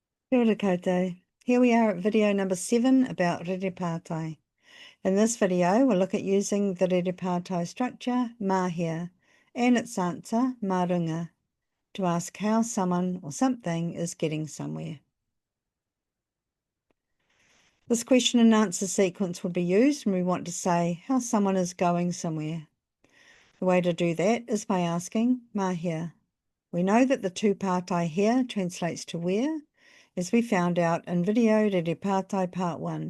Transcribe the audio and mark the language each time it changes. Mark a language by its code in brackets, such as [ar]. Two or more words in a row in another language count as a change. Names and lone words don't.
[mi] Kia ora koutou. [en] Here we are at video number 7 about rerepātai. In this video, we'll look at using the rerepātai structure, māhia, and its answer, [mi] mā runga, [en] to ask how someone or something is getting somewhere. This question and answer sequence would be used when we want to say how someone is going somewhere. The way to do that is by asking māhia. We know that the tūpātai here translates to where, as we found out in video Rerepātai Part 1.